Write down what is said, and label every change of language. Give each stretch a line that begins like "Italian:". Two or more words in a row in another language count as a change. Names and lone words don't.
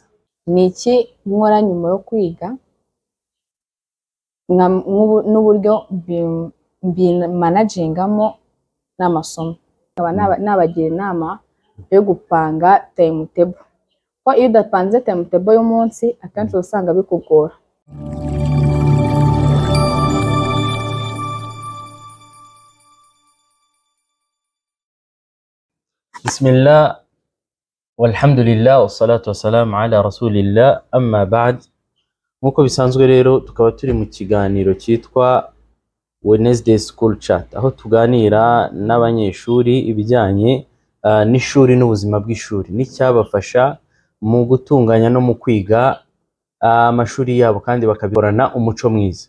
Kinyarwanda: Ni iki nkora nyuma yo kwiga n'uburyo managingamo n'amasomo, nkaba nabagira inama yo gupanga timetable, ko iyo udapanze timetable y'umunsi akenshi usanga bikugora.
Arabic: بسم الله والحمد لله والصلاة والسلام على رسول الله أما بعد.
Kinyarwanda: Nkuko bisanzwe rero tukaba turi mu kiganiro cyitwa Wednesday School Chat, aho tuganira n'abanyeshuri ibijyanye n'ishuri n'ubuzima bw'ishuri n'icyabafasha mu gutunganya no mu kwiga amashuri yabo kandi bakabikorana umuco mwiza.